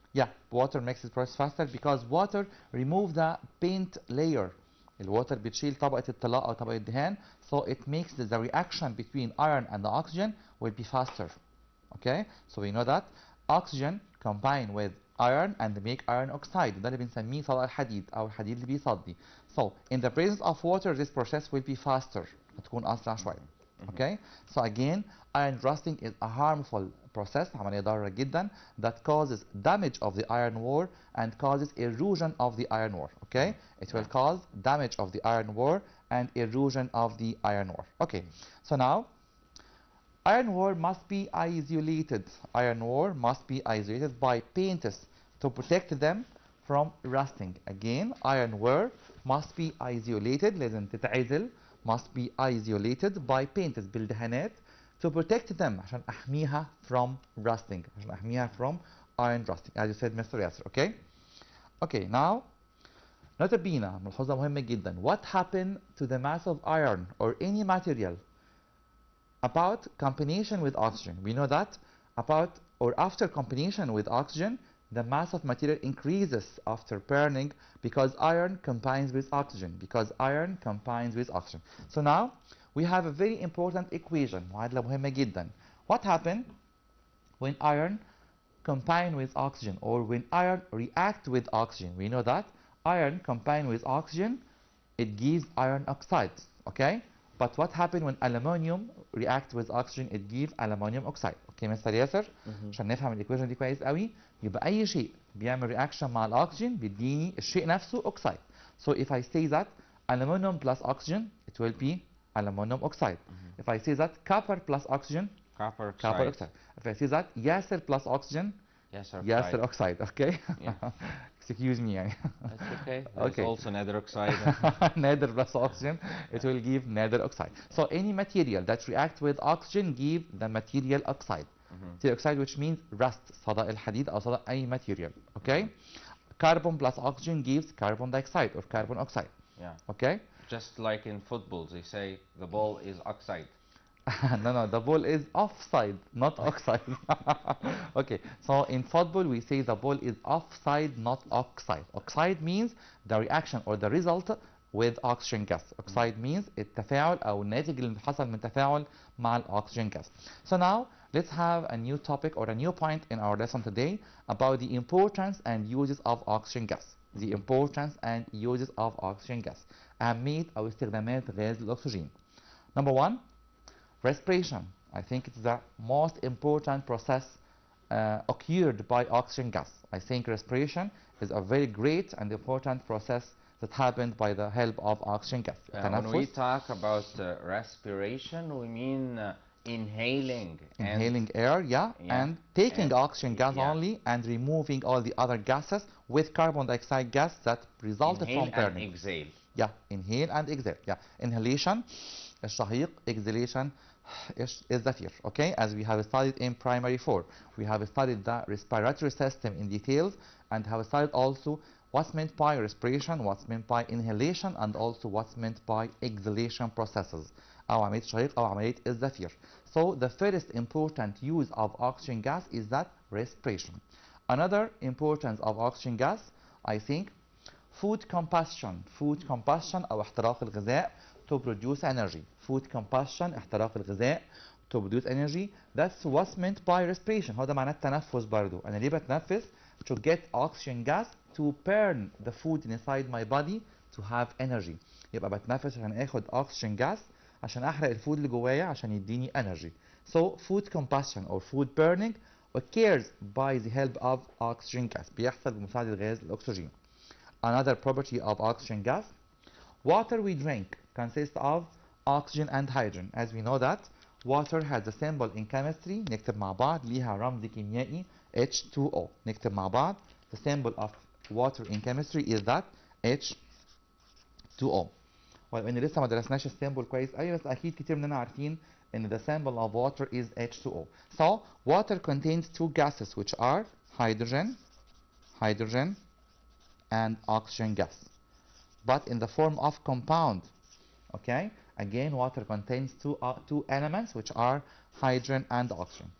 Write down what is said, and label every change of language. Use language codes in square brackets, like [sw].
[en] Yeah, water makes this process faster because water removes the paint layer. [ar] الwater بتشيل طبقة الطلاء أو طبقة الدهان, [en] so it makes the reaction between iron and the oxygen will be faster. Okay, so we know that oxygen combine with iron and make iron oxide. [ar] ده اللي بنسميه صدأ الحديد أو الحديد اللي بيصدي. [en] So in the presence of water this process will be faster. [ar] هتكون أسرع شوية. [en] Okay, so again iron rusting is a harmful process, [ar] عملية ضارة جدا, [en] that causes damage of the iron ore and causes erosion of the iron ore. Okay, it will cause damage of the iron ore and erosion of the iron ore. Okay, so now iron ore must be isolated. Iron ore must be isolated by paints to protect them from rusting. Again, iron ore must be isolated, [ar] لازم تتعزل, [en] must be isolated by paints [ar] بالدهانات [en] to protect them [ar] عشان أحميها [en] from rusting, [ar] عشان أحميها [en] from iron rusting, as you said, Mr. Yasser. Okay? Okay, now [ar] نقطة بينا ملحوظة مهمة جدا. [en] What happened to the mass of iron or any material about combination with oxygen? We know that about or after combination with oxygen, the mass of material increases after burning because iron combines with oxygen. Because iron combines with oxygen. So now we have a very important equation. معادلة مهمة جدا. What happened when iron combine with oxygen or when iron react with oxygen? We know that iron combine with oxygen, it gives iron oxide. Okay? But what happened when aluminum react with oxygen? It gives aluminum oxide. Okay, Mr. [ar] ياسر؟ عشان نفهم الايكويشن دي كويس قوي، يبقى أي شيء بيعمل رياكشن مع الأكسجين بيديني الشيء نفسه oxide. [en] So if I say that aluminum plus oxygen, it will be aluminum oxide. If I say that copper plus oxygen, copper oxide. If I say that Yasser plus oxygen, Yasser oxide. Okay? Yeah. Excuse me. That's okay. There's also nether oxide. Nether plus oxygen, it will give nether oxide. So any material that reacts with oxygen give the material oxide. Material oxide, which means rust, [ar] صدأ الحديد أو صدأ أي [en] material. Okay? Carbon plus oxygen gives carbon dioxide or carbon oxide. Yeah. Okay? Just like in football, they say the ball is oxide. No, the ball is offside, not oxide. Okay, so in football we say the ball is offside, not oxide. Oxide means the reaction or the result with oxygen gas. Oxide means [ar] التفاعل أو الناتج اللي حصل من تفاعل مع الأكسجين gas. [en] So now let's have a new topic or a new point in our lesson today about the importance and uses of oxygen gas. The importance and uses of oxygen gas. [ar] أهمية أو استخدامات غاز الأكسجين. [en] Number one, respiration. I think it's the most important process occurred by oxygen gas. I think respiration is a very great and important process that happened by the help of oxygen gas. When we talk about respiration, we mean inhaling air, and taking oxygen gas only and removing all the other gases with carbon dioxide gas that resulted from burning. Inhale and exhale. Inhale and exhale. Inhalation, [ar] الشهيق, [en] exhalation, [ar] الزفير. [en] Okay, as we have studied in primary 4, we have studied the respiratory system in details and have studied also what's meant by respiration, what's meant by inhalation, and also what's meant by exhalation processes. [ar] أو عملية الشهيق أو عملية الزفير. [en] So the first important use of oxygen gas is that respiration. Another importance of oxygen gas, I think, food combustion. Food combustion [ar] أو احتراق الغذاء [en] to produce energy. Food combustion [ar] احتراق الغذاء [en] to produce energy. That's what's meant by respiration. [ar] هذا معناه التنفس برضو. أنا ليه بتنفس? [en] To get oxygen gas to burn the food inside my body to have energy. [ar] يبقى بتنفس عشان اخد oxygen gas عشان احرق الفود اللي جوايا عشان يديني energy. [en] So food combustion or food burning occurs by the help of oxygen gas. [ar] بيحصل بمساعدة غاز الأكسجين. [en] Another property of oxygen gas, water we drink consists of oxygen and hydrogen. As we know that water has a symbol in chemistry. [ar] نكتب مع بعض ليها رمز كيميائي H2O. نكتب مع بعض [en] the symbol of water in chemistry is that H2O. [ar] وإن لسه ما درسناش السيمبل كويس أوي بس أكيد كتير مننا عارفين إن [en] the symbol of water is H2O. So water contains two gases which are hydrogen and oxygen gas, but in the form of compound. Okay, again water contains two elements which are hydrogen and oxygen.